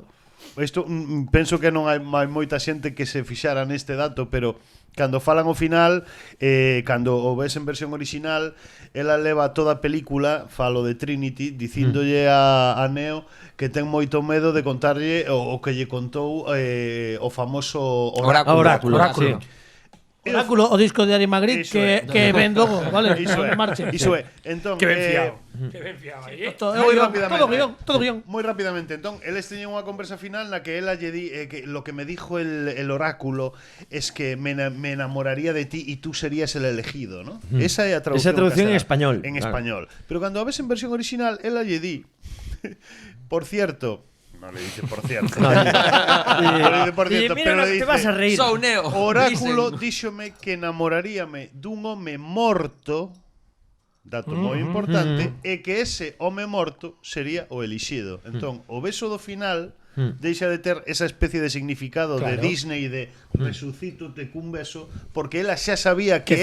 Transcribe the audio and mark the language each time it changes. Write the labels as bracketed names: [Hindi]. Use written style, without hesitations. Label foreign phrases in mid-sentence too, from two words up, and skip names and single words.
[Galician] Isto penso que non hai moita xente que se fixara neste dato, pero cando falan o final, cando o ves en versión original, ela leva toda a película, falo de Trinity, dicíndolle a Neo que ten moito medo de contarlle o que lle contou o famoso Oráculo. Oráculo, o disco de Ari Magritte Iso é. que ven logo, vale? Iso é. Marche. Iso é. Entón, Que ben fiado. Que ben fiado aí. Todo guión. Muy rápidamente, entón, eles teñen unha conversa final na que ela lle di que [Spanish] lo que me dijo el oráculo es que me enamoraría de ti y tú serías el elegido, [Galician] ¿no? Esa é a traducción. [Spanish] Esa traducción en español. En Claro. español. [Galician] Pero cando a ves en versión original, ela lle di [Spanish] por cierto, no le dice por cierto. No le dice por cierto, Mira, pero no, le dice te vas a reír. So Neo. [Galician] Oráculo [Spanish] Dicen. [Galician] díxome que enamoraríame dun home morto, dato moi importante, e que ese home morto sería o elixido. Entón, o beso do final deixa de ter esa especie de significado de Disney de resucítote cun beso, porque ela xa sabía que